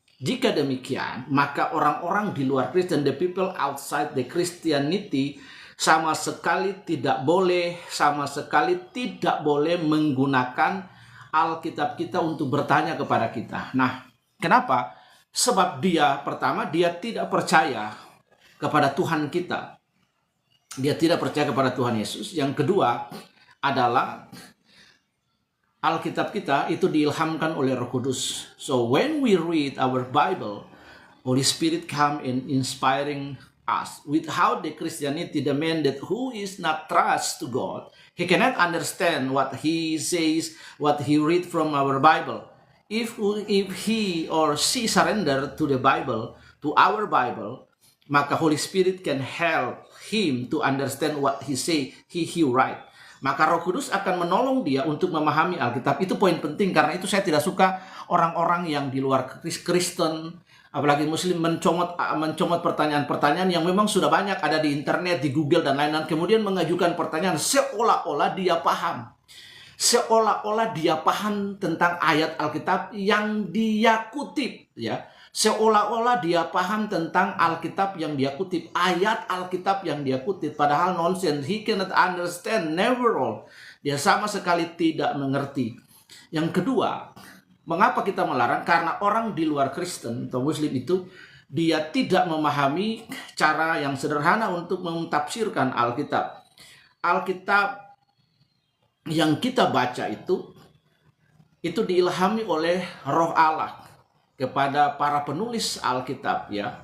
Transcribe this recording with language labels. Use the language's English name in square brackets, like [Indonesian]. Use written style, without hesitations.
[Indonesian] Jika demikian, maka orang-orang di luar Kristen, [English] the people outside the Christianity, [Indonesian] sama sekali tidak boleh menggunakan Alkitab kita untuk bertanya kepada kita. Nah, kenapa? Sebab pertama, dia tidak percaya kepada Tuhan kita. Dia tidak percaya kepada Tuhan Yesus. Yang kedua adalah Alkitab kita itu diilhamkan oleh Roh Kudus. [English] So when we read our Bible, Holy Spirit come in inspiring us. Without the Christianity demand that who is not trust to God, he cannot understand what he says, what he read from our Bible. If he or she surrender to the Bible, to our Bible, maka Holy Spirit can help him to understand what he say, he write. [Indonesian] Maka Roh Kudus akan menolong dia untuk memahami Alkitab. Itu poin penting, karena itu saya tidak suka orang-orang yang di luar Kristen, apalagi Muslim, mencomot pertanyaan-pertanyaan yang memang sudah banyak ada di internet, di Google dan lain-lain, kemudian mengajukan pertanyaan seolah-olah dia paham. Seolah-olah dia paham tentang ayat Alkitab yang dia kutip, ya. Seolah-olah dia paham tentang Alkitab yang dia kutip, ayat Alkitab yang dia kutip, padahal nonsense. [English] He cannot understand, never all. [Indonesian] Dia sama sekali tidak mengerti. Yang kedua, mengapa kita melarang? Karena orang di luar Kristen atau Muslim itu, dia tidak memahami cara yang sederhana untuk mentafsirkan Alkitab. Alkitab yang kita baca itu diilhami oleh Roh Allah kepada para penulis Alkitab, ya.